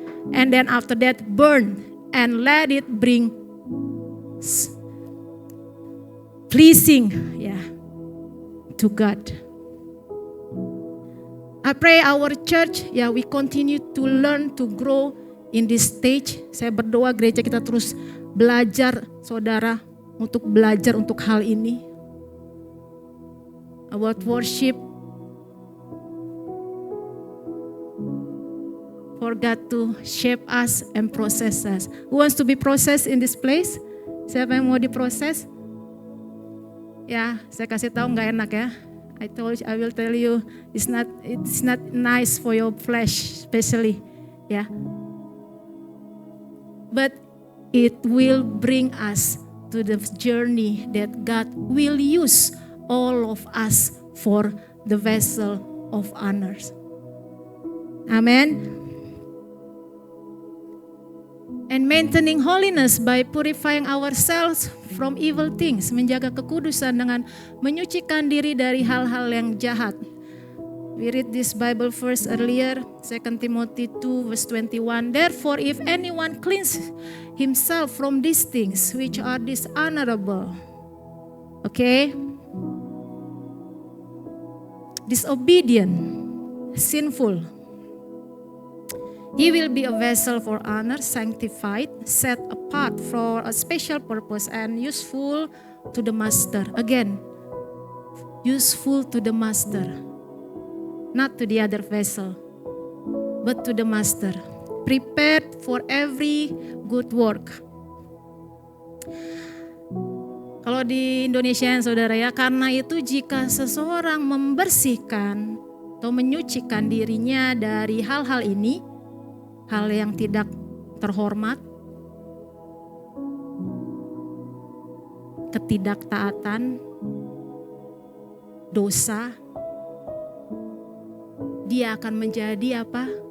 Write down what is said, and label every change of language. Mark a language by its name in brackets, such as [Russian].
[English] And then after that burn and let it bring pleasing to God. I pray our church, we continue to learn, to grow in this stage. [Indonesian] Saya berdoa gereja kita terus belajar, saudara, untuk belajar untuk hal ini. [English] About worship. For God to shape us and process us. Who wants to be processed in this place? [Indonesian] Siapa yang mau diproses? Ya, saya kasih tahu nggak enak ya. [English] I will tell you, it's not nice for your flesh, especially, But it will bring us to the journey that God will use all of us for the vessel of honors. Amen. And maintaining holiness by purifying ourselves from evil things. [Indonesian] Menjaga kekudusan dengan menyucikan diri dari hal-hal yang jahat. [English] We read this Bible verse earlier, 2 Timothy 2 verse 21. Therefore, if anyone cleans himself from these things which are dishonorable, disobedient, sinful, he will be a vessel for honor, sanctified, set apart for a special purpose, and useful to the master. Again, useful to the master. Not to the other vessel, but to the master. Prepared for every good work. [Indonesian] Kalau di Indonesia, saudara ya, karena itu jika seseorang membersihkan atau menyucikan dirinya dari hal-hal ini, hal yang tidak terhormat, ketidaktaatan, dosa, dia akan menjadi apa?